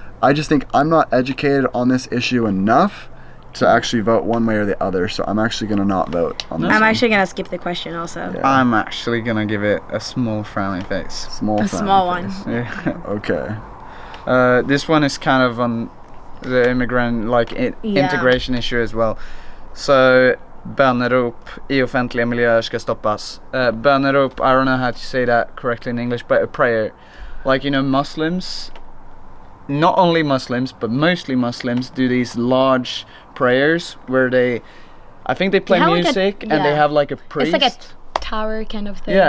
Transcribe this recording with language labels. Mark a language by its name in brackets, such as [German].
[English] I just think I'm not educated on this issue enough to actually vote one way or the other, so I'm actually going to not vote on this I'm one. actually going to skip the question also. I'm actually going to give it a small frowny face. A small one. Yeah. Okay. This one is kind of on the immigrant integration issue as well. So [Swedish] bönerop i offentliga miljöer ska stoppas. [English] Bönerop, I don't know how to say that correctly in English, but a prayer. Like, Muslims, not only Muslims, but mostly Muslims do these large prayers where I think they play music and they have like a priest. It's like a tower kind of thing.